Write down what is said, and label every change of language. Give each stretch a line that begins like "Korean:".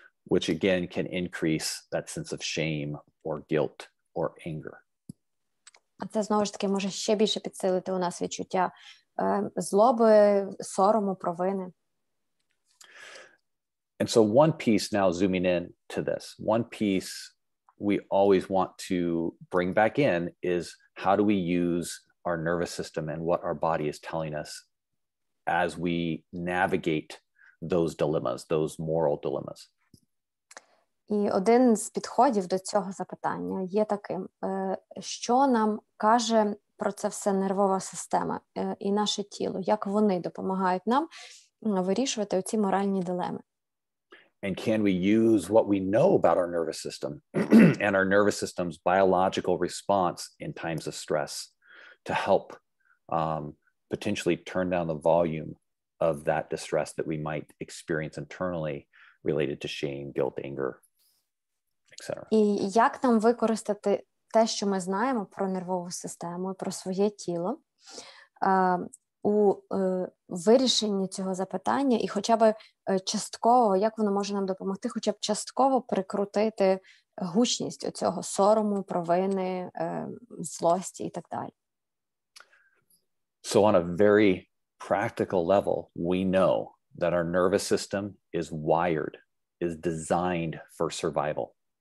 English: Which again can increase that sense of shame or guilt or anger.
Ukrainian: А це, знову ж таки, може ще більше підсилити у нас відчуття злоби, сорому, провини.
English: And so one piece, now zooming in to this, one piece we always want to bring back in is how do we use our nervous system and what our body is telling us as we navigate those dilemmas, those moral dilemmas.
Ukrainian: І один з підходів до цього запитання є таким, що нам каже про це все нервова система і наше тіло, як вони допомагають нам вирішувати оці моральні дилеми.
English: And can we use what we know about our nervous system and our nervous system's biological response in times of stress to help potentially turn down the volume of that distress that we might experience internally related to shame, guilt, anger, etc.
Ukrainian: І як нам використати те, що ми знаємо про нервову систему, про своє тіло, у вирішенні цього запитання і хоча б частково, як воно може нам допомогти, хоча б частково прикрутити гучність оцього сорому, провини, злості і так далі.
English: So on a very practical level, we know that our nervous system is wired, is designed for survival.